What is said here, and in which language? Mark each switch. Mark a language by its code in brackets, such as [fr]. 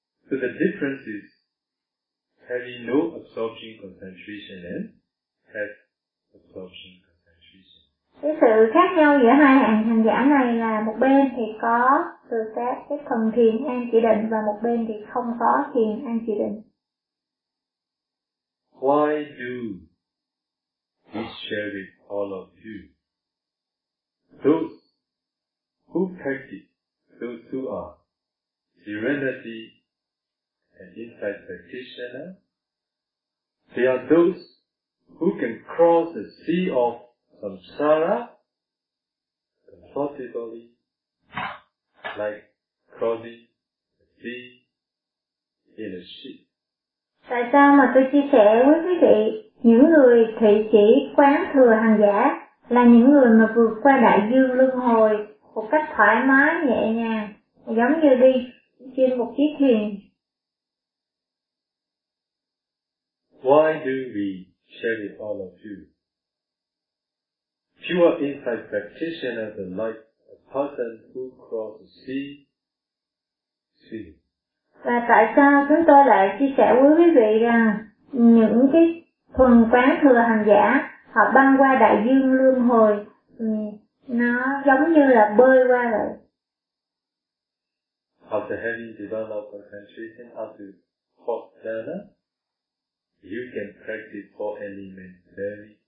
[en] So the difference is having no absorption concentration and have absorption. [vi] Cái sự khác nhau giữa hai hành giả này là một bên thì có từ các cái phần thiền an chỉ định và một bên thì không có thiền an chỉ định. [en] Why do we share with all of you? Those who practice, those who are serenity and insight practitioner, they are those who can cross the sea of samsara comfortably, like crossing a sea in a ship. [vi] Tại sao mà tôi chia sẻ với quý vị những người thị sĩ quán thừa hành giả là những người mà vượt qua đại dương luân hồi một cách thoải mái nhẹ nhàng giống như đi trên một chiếc thuyền. [en] Why do we share with all of you? Pure insight practitioner is like a person who crossed the sea. [vi] Và tại sao chúng tôi lại chia sẻ với quý vị rằng những cái thuần quán thừa hành giả họ băng qua đại dương luân hồi nó giống như là bơi qua vậy. [en] After having developed concentration up to fourth dana, you can practice four elements very